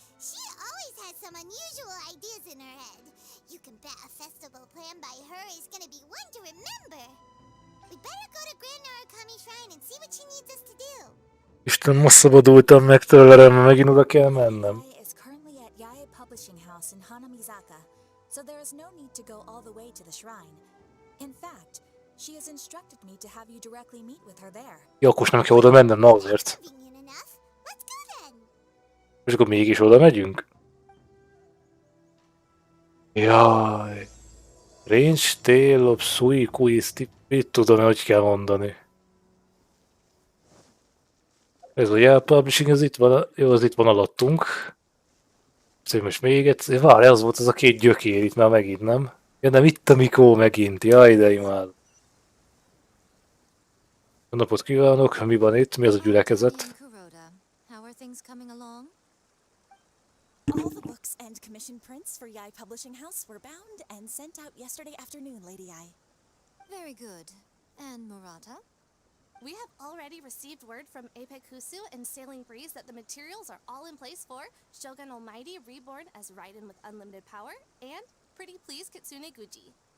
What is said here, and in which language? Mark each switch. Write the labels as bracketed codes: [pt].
[en] She always has some unusual ideas in her head. You can bet a festival planned by her is gonna be one to remember. We better go to Grand Narukami Shrine and see what she needs us to do. [hu] Isten, most szabadultam meg tőle, mert megint oda kell mennem. [en] Yai is currently at Yai Publishing House in Hanamizaka, so there is no need to go all the way to the shrine. In fact, she has instructed me to have you directly meet with her there. [hu] Ja, akkor nem kell oda mennem, na azért. [en] Convenient enough. Let's go then. [hu] És akkor mégis oda megyünk? Jaj. Range Tale of Sui Kuisti. Mit tudom, hogy kell mondani. Ez a Yale Publishing, ez itt van, jó, az itt van alattunk. Szóval most még egyszer, várj, az volt az a két gyökér itt már megint, nem? Ja nem, itt a Mikó megint, jaj, de imád. Jó napot kívánok, mi van itt, mi az a gyülekezet? Kuroda. [en] How are things coming along? All the books and commission prints for Yai Publishing House were bound and sent out yesterday afternoon, Lady Yai. Very good. And Murata? We have already received word from Apekusu and Sailing Breeze that the materials are all in place for Shogun Almighty reborn as Raiden with unlimited power and Pretty Please Kitsune Guji.